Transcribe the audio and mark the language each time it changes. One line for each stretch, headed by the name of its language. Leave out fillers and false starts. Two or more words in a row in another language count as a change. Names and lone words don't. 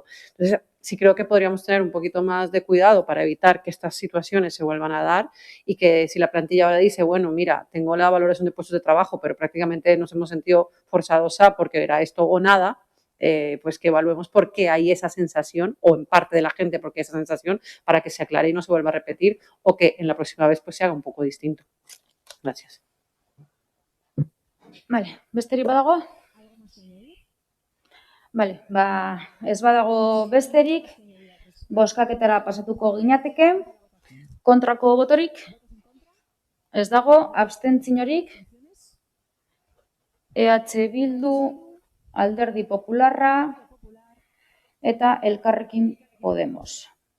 Spanish: Entonces, sí creo que podríamos tener un poquito más de cuidado para evitar que estas situaciones se vuelvan a dar y que si la plantilla ahora dice, bueno, mira, tengo la valoración de puestos de trabajo, pero prácticamente nos hemos sentido forzados a porque era esto o nada, pues que evaluemos por qué hay esa sensación, o en parte de la gente porque hay esa sensación, para que se aclare y no se vuelva a repetir, o que en la próxima vez pues se haga un poco distinto. Gracias. Vale,
Basque: besterik badago? Vale, ez badago besterik, bozkaketara pasatuko ginateke. Kontrako botorik? Ez dago, abstentziorik? EH Bildu, Alderdi Popularra eta Elkarrekin Podemos.